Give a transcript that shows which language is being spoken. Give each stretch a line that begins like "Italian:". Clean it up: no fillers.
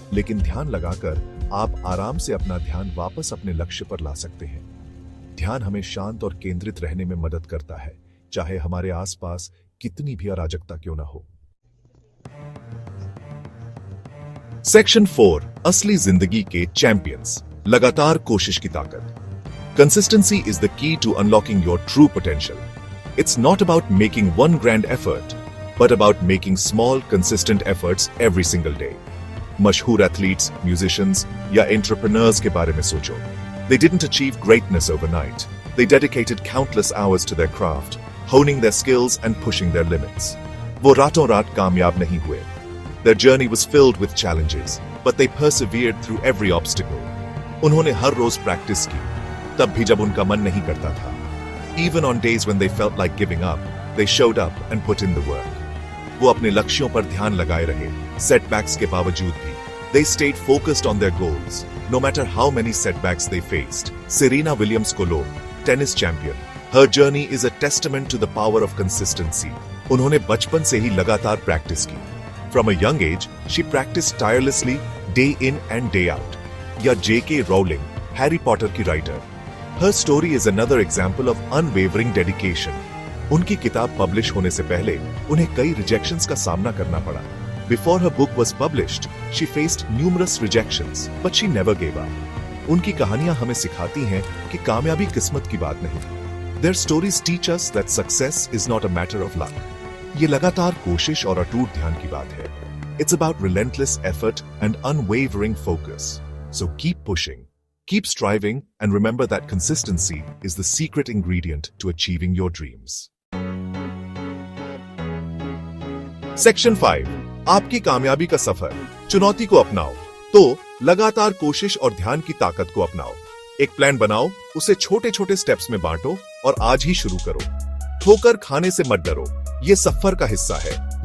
Hindi: लेकिन ध्यान लगाकर आप आराम से अपना ध्यान वापस अपने लक्ष्य पर ला सकते हैं। ध्यान हमें शांत और केंद्रित रहने में मदद करता है, चाहे हमारे आसपास कितनी भी अराजकता क्यों ना हो। सेक्शन 4, असली जिंदगी के चैंपियंस। लगातार कोशिश की ताकत।
English: Consistency is the key to unlocking your true potential. It's not about making one grand effort, but about making small, consistent efforts every single day.
Hindi: मशहूर एथलीट्स, म्यूजिशियंस या एंटरप्रेन्योर्स के बारे में सोचो।
English: They didn't achieve greatness overnight. They dedicated countless hours to their craft, honing their skills and pushing their limits.
Hindi: वो रातों रात कामयाब नहीं हुए।
English: Their journey was filled with challenges, but they persevered through every obstacle.
Hindi: उन्होंने हर रोज practice की, तब भी जब उनका मन नहीं करता था।
English: Even on days when they felt like giving up, they showed up and put in the work.
Hindi: वो अपने लक्ष्यों पर ध्यान लगाए रहे, setbacks के बावजूद भी।
English: They stayed focused on their goals, no matter how many setbacks they faced. Serena Williams
Hindi: को लो,
English: tennis champion. Her journey is a testament to the power of consistency.
Hindi: उन्होंने बचपन से ही लगातार प्रैक्टिस की।
English: From a young age, she practiced tirelessly, day in and day out.
Hindi: या J.K. Rowling, Harry Potter की writer.
English: Her story is another example of unwavering dedication.
Hindi: उनकी किताब publish होने से पहले उन्हें कई रिजेक्शंस का सामना करना पड़ा।
English: Before her book was published, she faced numerous rejections, but she never gave up.
Hindi: उनकी कहानियां हमें सिखाती हैं कि कामयाबी किस्मत की बात नहीं।
English: Their stories teach us that success is not a matter of luck.
Hindi: ये लगातार कोशिश और अटूट ध्यान की बात है।
English: It's about relentless effort and unwavering focus. So keep pushing. Keep striving and remember that consistency is the secret ingredient to achieving your dreams. Section 5,
Hindi: आपकी कामयाबी का सफर। चुनौती को अपनाओ। तो लगातार कोशिश और ध्यान की ताकत को अपनाओ। एक प्लान बनाओ, उसे छोटे छोटे स्टेप्स में बांटो और आज ही शुरू करो। ठोकर खाने से मत डरो, ये सफर का हिस्सा है।